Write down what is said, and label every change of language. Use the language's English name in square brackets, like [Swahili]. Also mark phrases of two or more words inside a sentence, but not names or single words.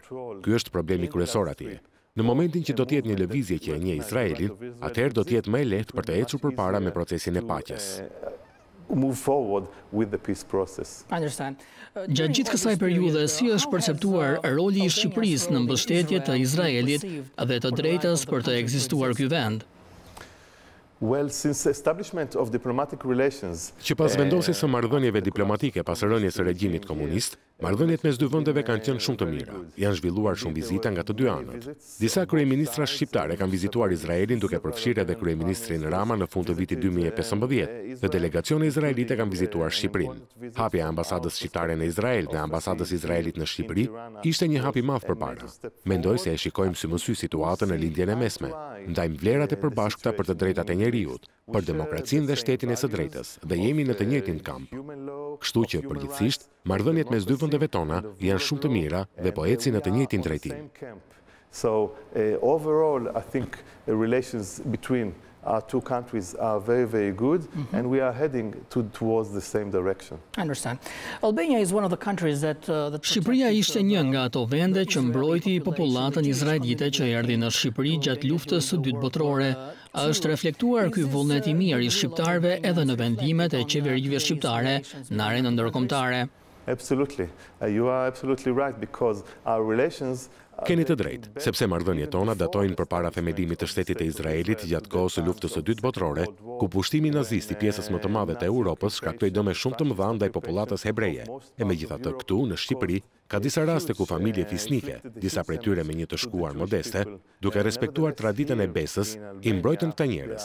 [Albanian] Ky është problemi kryesor atje. Në momentin që do të jetë një lëvizje që e njeh Izraelin, atëherë do të jetë më e lehtë për të ecur përpara me procesin e paqes. Gjatë gjithë kësaj periudhe, si është perceptuar roli i Shqipërisë në mbështetje të Izraelit dhe të drejtës për të ekzistuar ky vend? [English] Well, since establishment of diplomatic relations, [Albanian] që pas vendosjes së marrëdhënieve diplomatike pas rënies së regjimit komunist, marrëdhëniet mes dy vendeve kanë qenë shumë të mira. Janë zhvilluar shumë vizita nga të dy anët. Disa kryeministra shqiptare kanë vizituar Izraelin duke përfshirë edhe kryeministrin Rama në fund të vitit 2015 dhe delegacione izraelite kanë vizituar Shqipërinë. Hapja e ambasadës shqiptare në Izrael dhe ambasadës Izraelit në Shqipëri ishte një hap i madh përpara. Mendoj se e shikojmë sy më sy situatën në lindjen e mesme. Ndajmë vlerat e përbashkëta për të drejtat e njeriut, për demokracinë dhe shtetin e së drejtës, dhe jemi në të njëjtin kamp. Kështu që përgjithsisht, marrëdhëniet mes dy vendeve tona janë shumë të mira dhe po ecin në të njëjtin drejtim. [English] So overall, I think relations between our two countries are very, very good, and we are heading towards the same direction. I understand. Albania is one of the countries that [Albanian] Shqipëria ishte një nga ato vende që mbrojti popullatën izraelite që erdhi në Shqipëri gjatë luftës së dytë botërore. A është reflektuar ky vullnet i mirë i shqiptarëve edhe në vendimet e qeverive shqiptare në arenën ndërkombëtare? [English] Absolutely. You are absolutely right, because our relations [Albanian] Keni të drejtë, sepse marrëdhëniet tona datojnë përpara themelimit të shtetit të Izraelit gjatë kohës së luftës së dytë botërore, ku pushtimi nazist i pjesës më të madhe të Europës shkaktoi dëme shumë të mëdha ndaj popullatës hebreje. E megjithatë, këtu në Shqipëri ka disa raste ku familje fisnike, disa prej tyre me një të shkuar modeste, duke respektuar traditën e besës, i mbrojtën këta njerëz.